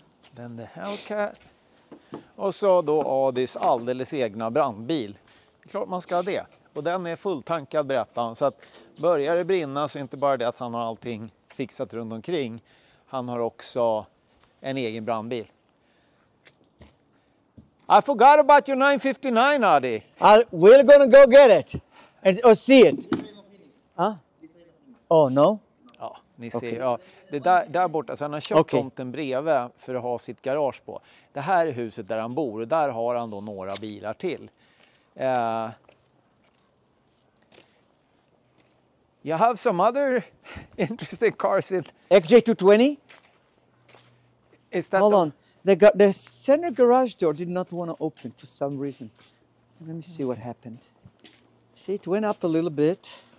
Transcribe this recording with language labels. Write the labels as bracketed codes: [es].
[sv] Den the Hellcat. Och så då Adys alldeles egna brandbil. Det är klart man ska ha det. Och den är fulltankad berättar han. Så att börjar det brinna så är inte bara det att han har allting fixat runt omkring. Han har också en egen brandbil. [en] I forgot about your 959, Adi. We're gonna go get it or see it. Huh? Oh no. [sv] Ja, ni ser. Ja, det där borta. Så han har köpt tomten bredvid för att ha sitt garage på. Det här är huset där han bor och där har han då några bilar till. [en] You have some other interesting cars in... XJ220? Is that Hold on. The center garage door did not want to open for some reason. Let me see what happened. See, it went up a little bit.